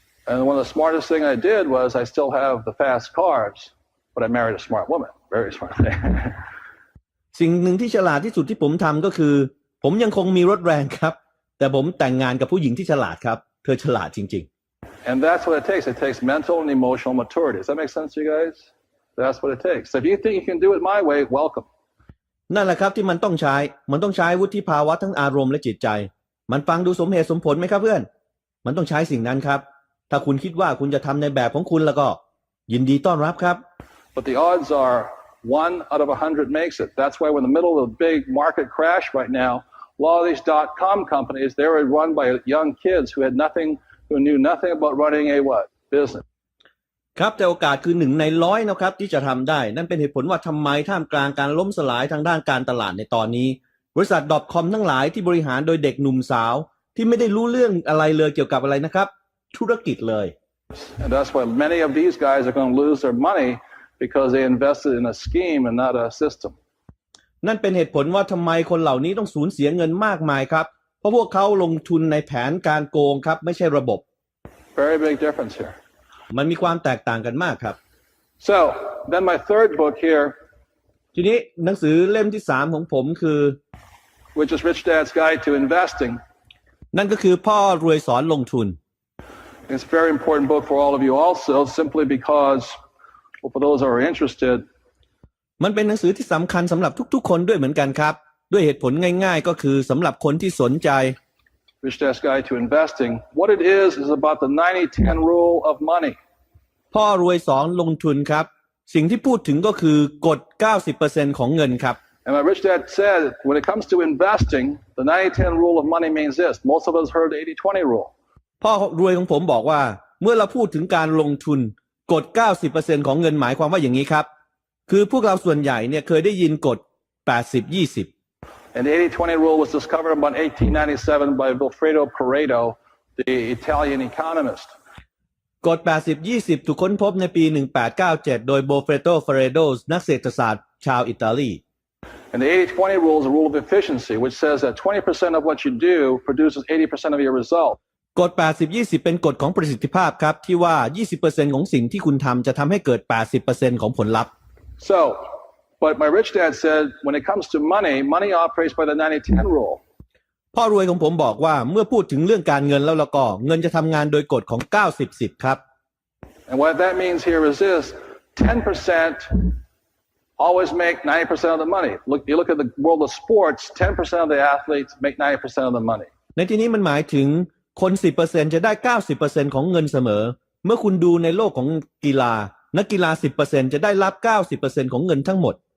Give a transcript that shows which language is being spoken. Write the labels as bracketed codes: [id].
[en] And one of the smartest thing I did was I still have the fast cars, but I married a smart woman. Very smart. [th] สิ่งหนึ่งที่ฉลาดที่สุดที่ผมทำก็คือผมยังคงมีรถแรงครับแต่ผมแต่งงานกับผู้หญิงที่ฉลาดครับเธอฉลาดจริง [en] And that's what it takes. It takes mental and emotional maturity. Does that make sense to you guys? That's what it takes. So if you think you can do it my way, welcome. [th] ๆนั่นแหละครับที่มันต้องใช้วุฒิภาวะทั้งอารมณ์และจิตใจมันฟังดูสมเหตุสมผลไหมครับเพื่อนมันต้องใช้สิ่งนั้นครับถ้าคุณคิดว่าคุณจะทำในแบบของคุณแล้วก็ยินดีต้อนรับครับ [en] But the odds are 1 out of 100 makes it. That's why we're in the middle of a big market crash right now. A lot of these .com companies, they were run by young kids who knew nothing about running a what? Business. [th] ครับแต่โอกาสคือ1 ใน 100นะครับที่จะทำได้นั่นเป็นเหตุผลว่าทำไมท่ามกลางการล้มสลายทางด้านการตลาดในตอนนี้บริษัท .com ทั้งหลายที่บริหารโดยเด็กหนุ่มสาวที่ไม่ได้รู้เรื่องอะไรเลยเกี่ยวกับอะไรนะครับธุรกิจเลย [en] And that's why many of these guys are going to lose their money because they invested in a scheme and not a system. [th] นั่นเป็นเหตุผลว่าทำไมคนเหล่านี้ต้องสูญเสียเงินมากมายครับเพราะพวกเขาลงทุนในแผนการโกงครับไม่ใช่ระบบ [en] Very big difference here. [th] มันมีความแตกต่างกันมากครับ [en] So then my third book here, [th] ทีนี้หนังสือเล่มที่3ของผมคือ [en] which is Rich Dad's Guide to Investing. [th] นั่นก็คือพ่อรวยสอนลงทุน [en] It's a very important book for all of you also, simply because, well, for those who are interested, [th] มันเป็นหนังสือที่สำคัญสำหรับทุกๆคนด้วยเหมือนกันครับด้วยเหตุผลง่ายๆก็คือสำหรับคนที่สนใจ [en] Rich Dad's Guide to Investing. What it is about the 90-10 rule of money. [th] พ่อรวยสอนลงทุนครับสิ่งที่พูดถึงก็คือกฎ 90% ของเงินครับ [en] And my rich dad said, when it comes to investing, the 90-10 rule of money means this. Most of us heard the 80-20 rule. [th] พ่อรวยของผมบอกว่าเมื่อเราพูดถึงการลงทุนกฎ 90% ของเงินหมายความว่าอย่างนี้ครับ คือพวกเราส่วนใหญ่เนี่ยเคยได้ยินกฎ80-20 [en] And the 80-20 rule was discovered in about 1897 by Vilfredo Pareto, the Italian economist. [th] กฎ80-20 ถูกค้นพบในปี 1897 โดยโบเฟโตเฟเรโดนักเศรษฐศาสตร์ชาวอิตาลี [en] And the 80-20 rule is a rule of efficiency, which says that 20% of what you do produces 80% of your result. [th] กฎ80-20 เป็นกฎของประสิทธิภาพครับที่ว่า 20% ของสิ่งที่คุณทำจะทำให้เกิด 80% ของผลลัพธ์ [en] So, but my rich dad said, when it comes to money, money operates by the 90-10 rule. [th] พ่อรวยของผมบอกว่าเมื่อพูดถึงเรื่องการเงินแล้วก็เงินจะทำงานโดยกฎของ 90-10 ครับ [en] And what that means here is this, 10% always make 90% of the money. You look at the world of sports, 10% of the athletes make 90% of the money. [th] ในที่นี้มันหมายถึงคน 10% จะได้ 90% ของเงินเสมอเมื่อคุณดูในโลกของกีฬานักกีฬา 10% จะได้รับ 90% ของเงินทั้งหมด